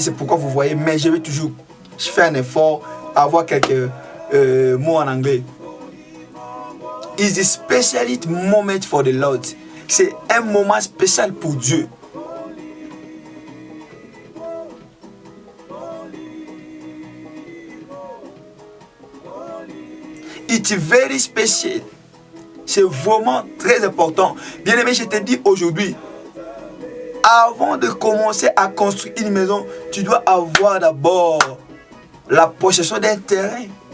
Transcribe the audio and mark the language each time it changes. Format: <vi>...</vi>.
<fr>C'est pourquoi vous voyez, mais je vais toujours faire un effort à avoir quelques mots en anglais.</fr> <en>It's a specialist moment for the Lord.</en> <fr>C'est un moment spécial pour Dieu.</fr> <en>It's very special.</en> <fr>C'est vraiment très important. Bien aimé, je te dis aujourd'hui, avant de commencer à construire une maison, tu dois avoir d'abord la possession d'un terrain.</fr>